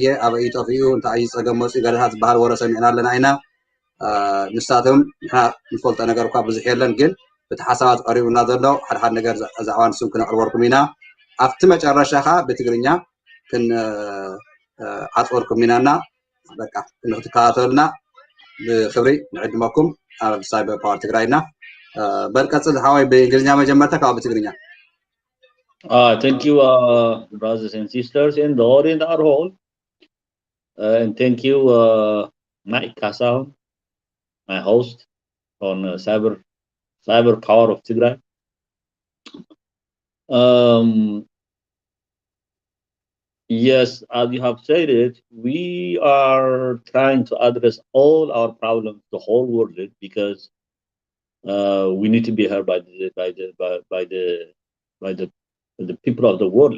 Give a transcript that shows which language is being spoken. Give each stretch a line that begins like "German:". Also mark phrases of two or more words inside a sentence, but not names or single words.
Tigrinya: ኣብ እዩ ጠፊኡ እንታይ እዩ ፀገም መፅኡ ገለታት ዝበሃል ወረ ሰሚዕና ኣለና ኢና ንሳቶም ንፈልጦ ነገር እኳ ብዙሕ የለን ግን እቲ ሓሳባት ቀሪቡና ዘሎ ሓደ ሓደ ነገር ዛዕባ ንሱም ክነቕርበልኩም ኢና ኣብቲ መጨረሻ ኻ ብትግርኛ ክንዓፅወልኩም ኢናና በቃ ንክትከታተሉና ብክብሪ ንዕድመኩም ኣብ ሳይበር ፓወር ትግራይና በልቀፅል ሓዋይ ብእንግሊዝኛ መጀመርታ ካብ ብትግርኛ
English: Thank you, brothers and sisters in the audience at home. And thank you, Mike Kasao, my host on Cyber Power of Tigray. Yes, as you have said it, we are trying to address all our problems, the whole world, because we need to be heard by the people of the world.